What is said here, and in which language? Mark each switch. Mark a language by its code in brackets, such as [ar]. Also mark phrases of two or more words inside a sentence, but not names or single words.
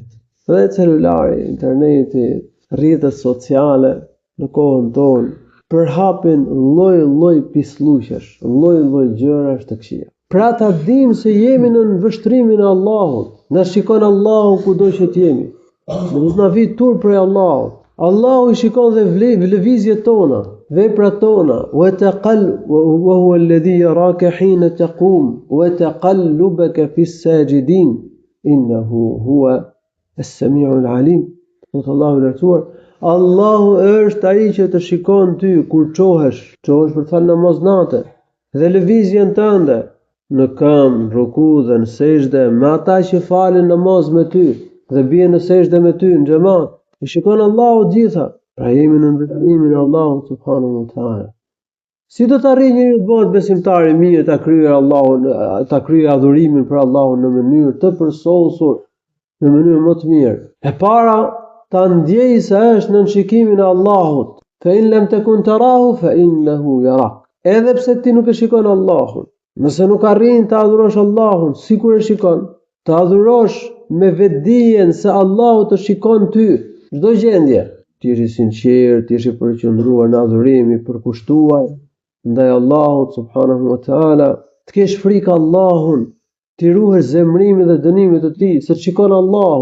[sq] Dhe celulari, interneti, rrjetet sociale në kohën tonë përhapin lloj-lloj pislluqesh, lloj-lloj gjërash të këqija. Pra ta dim se jemi në vështrimin e Allahut. Na shikon Allahu kudo që të jemi. Nuk do të na vijë turp për Allahut. Allahu i shikon dhe lëvizjet tona, veprat tona. [ar] وهو الذي يراك حين تقوم وتقلبك في الساجدين إنه هو السميع العليم. [sq] Allahu i lartësuar, Allahu është ai që të shikon ty kur çohesh për të falë namaz natë dhe lëvizjen tënde në këmbë, ruku dhe në sejdë me ata që falen namaz me ty dhe bien në sejdë me ty në xhamat. I shikon Allahu gjitha. Pra jemi në ndërtimin e Allahut [ar] سبحانه وتعالى. [sq] Si do të arrijë njeriu të bëhet besimtar i mirë, ta kryejë Allahun, ta kryejë adhurimin për Allahun në mënyrë të përsosur, në mënyrë më të mirë. E para, ta ndjejë se është në shikimin e Allahut. [ar] فإن لم تكن تراه فإنه يراك. [sq] Edhe pse ti nuk e shikon Allahun, nëse nuk arrin të adhurosh Allahun sikur e shikon, të adhurosh me vetdijen se Allahu të shikon ty, çdo gjendje. Ti je i sinqert, ti je i përqendruar në adhurim, i përkushtuar ndaj Allahut [ar] سبحانه وتعالى, [sq] të kesh frikë Allahun, ti ruhesh zemrimin dhe dënimin e tij, se shikon Allahu.